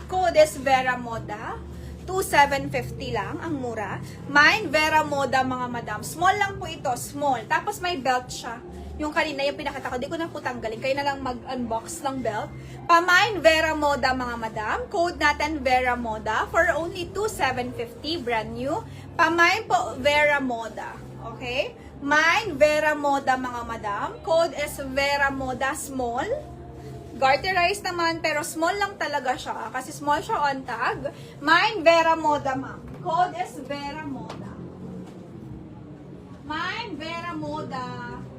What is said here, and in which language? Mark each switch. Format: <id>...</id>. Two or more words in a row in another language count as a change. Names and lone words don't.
<en>Code is</en> <tl>Vera Moda. 2,750 lang, ang mura. Mine, Vera Moda, mga madam. Small lang po ito, small. Tapos may belt siya. Yung kanina, yung pinakita ko, di ko na po tanggalin. Kayo na lang mag-unbox ng belt. Pa-mine, Vera Moda, mga madam. Code natin, Vera Moda.</tl> <en>For only 2,750, brand new.</en> <tl>Pa-mine po, Vera Moda. Okay? Mine, Vera Moda, mga madam.</tl> <en>Code is Vera Moda, small.</en> <tl>Garterized naman, pero small lang talaga siya. Kasi small siya</tl> <en>on tag.</en> <tl>Mine, Vera Moda, ma'am.</tl> <en>Code is Vera Moda. Mine, Vera Moda.</en>